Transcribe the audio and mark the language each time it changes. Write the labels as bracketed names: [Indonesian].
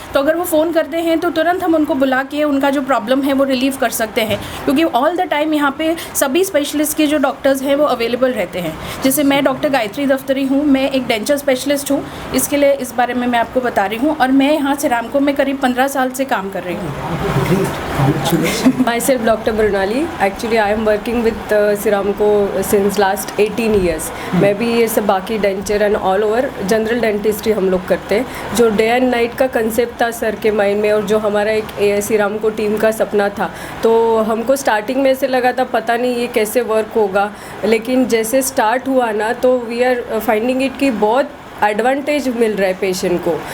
[Hindi] तो अगर वो फ़ोन करते हैं तो तुरंत हम उनको बुला के उनका जो प्रॉब्लम है वो रिलीव कर सकते हैं, क्योंकि [English] all the time [Hindi] यहाँ पे सभी स्पेशलिस्ट के जो डॉक्टर्स हैं वो अवेलेबल रहते हैं। जैसे मैं डॉक्टर गायत्री दफ्तरी हूँ, मैं एक डेंचर स्पेशलिस्ट हूँ, इसके लिए इस बारे में मैं आपको बता रही हूँ, और मैं यहाँ सिरामको में करीब 15 साल से काम कर रही हूँ। [English] Myself Dr. Brunali. Actually, I am working with Siramco since last 18 years. [Hindi] मैं भी ये सब बाकी denture [English] and all over general dentistry [Hindi] हम लोग करते हैं। जो डे एंड नाइट का कंसेप्ट था सर के माइंड में, और जो हमारा एक सिरामको टीम का सपना था, तो हमको स्टार्टिंग में ऐसे लगा था पता नहीं ये कैसे वर्क होगा, लेकिन जैसे स्टार्ट हुआ ना, तो [English] we are finding it [Hindi] कि बहुत एडवांटेज मिल रहा है पेशेंट को।